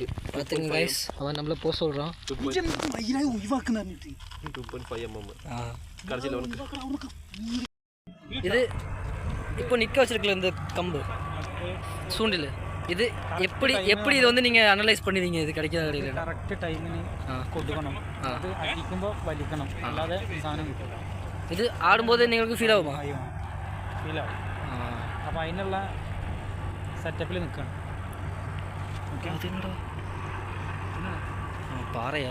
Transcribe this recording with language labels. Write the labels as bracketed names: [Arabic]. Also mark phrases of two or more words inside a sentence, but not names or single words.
[Tamil] பாத்தீங்க गाइस, அவன் நம்மள போ சொல்றான். 2.5 mm. கடைசில உனக்கு இது இப்போ நிற்க வச்சிருக்கல இந்த கம்பு சூண்டில், இது எப்படி இது வந்து நீங்கள் அனலைஸ் பண்ணிடுவீங்க? [Malayalam] ഇത് கிடைக்காத കടയിൽ കറക്റ്റ് ടൈമിന് കൊടുക്കണം. അത് അടിക്കുമ്പോൾ വലിക്കണം, അല്ലാതെ സാധനം കിട്ടില്ല. ഇത് ആടുമ്പോൾ നിങ്ങൾക്ക് ഫീൽ ആവുമോ? ഫീലാവും. അപ്പോൾ അതിനുള്ള സെറ്റപ്പിൽ നിൽക്കണം. പാറയാ.